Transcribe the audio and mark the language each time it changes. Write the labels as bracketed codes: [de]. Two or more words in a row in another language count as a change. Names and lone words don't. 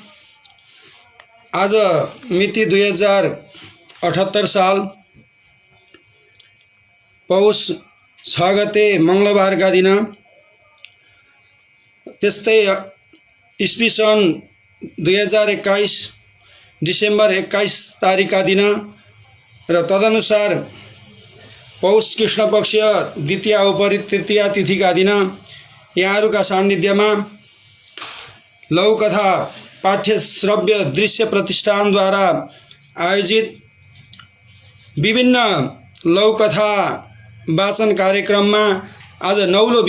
[ne] आज मिति 2078 साल पौष 6 गते मङ्गलबारका दिन, त्यस्तै इस्वी सन् 2021 डिसेम्बर 21 तारिकका दिन र तदनुसार पौष कृष्ण पक्ष द्वितीया उपरि तृतीया तिथिका दिन यहाँहरूका सान्निध्यमा लघुकथा पाठ्य श्रव्य दृश्य प्रतिष्ठानद्वारा आयोजित विभिन्न लघुकथा वाचन कार्यक्रममा आज नौलो